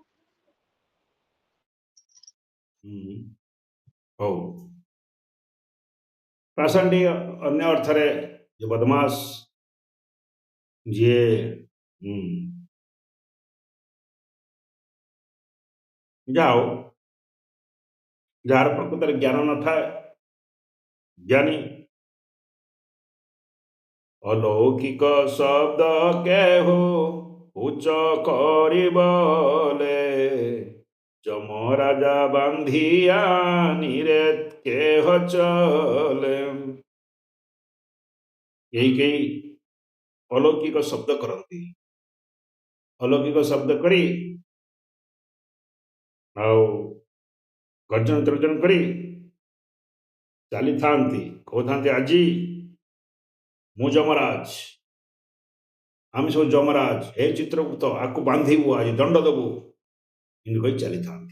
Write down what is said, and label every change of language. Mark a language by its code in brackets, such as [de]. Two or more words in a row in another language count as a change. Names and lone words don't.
[or] ହଉ, ପାଷାଣ୍ଡୀ ଅନ୍ୟ ଅର୍ଥରେ ଯେ ବଦମାସ, ଯିଏ ଯାଉ ଯାହାର ପ୍ରକୃତରେ ଜ୍ଞାନ ନଥାଏ, ଜ୍ଞାନୀ। [bn] অলৌকিক শব্দ কেহ উচ্চ করিবলে, যমরাজা বান্ধিয়া নিরেত কেহ চলে। [or] କେହି ଅଲୌକିକ ଶବ୍ଦ କରନ୍ତି, ଅଲୌକିକ ଶବ୍ଦ କରି ଆଉ ଗର୍ଜନ ତର୍ଜନ କରି ଚାଲିଥାନ୍ତି, କହୁଥାନ୍ତି ଆଜି ମୁଁ ଯମରାଜ, ଆମେ ସବୁ ଯମରାଜ, ହେ ଚିତ୍ରଗୁପ୍ତ ଆକୁ ବାନ୍ଧିବୁ, ଆଜି ଦଣ୍ଡ ଦେବୁ, ଏମିତି କହି ଚାଲିଥାନ୍ତି।